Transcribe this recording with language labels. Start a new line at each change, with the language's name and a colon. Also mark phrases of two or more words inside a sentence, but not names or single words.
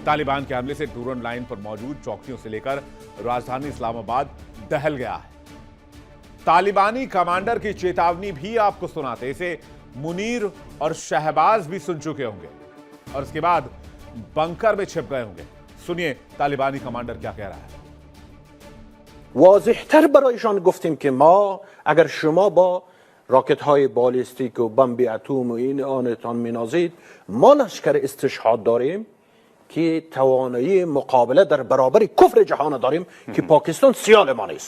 Hindi: तालिबान के हमले से डूरंड लाइन पर मौजूद चौकियों से लेकर राजधानी इस्लामाबाद दहल गया है। तालिबानी कमांडर की चेतावनी भी आपको सुनाते। इसे मुनीर और शहबाज भी सुन चुके होंगे और उसके बाद बंकर में छिप गए होंगे। सुनिए तालिबानी कमांडर क्या कह रहा है।
Persian: واضح‌تر برایشان گفتیم که ما اگر شما با راکت‌های بالستیک و بمب اتم و این آنتان می‌نازید، ما لشکر استشهاد داریم که توانایی مقابله در برابر کفر جهان داریم که پاکستان سیال ما نیست.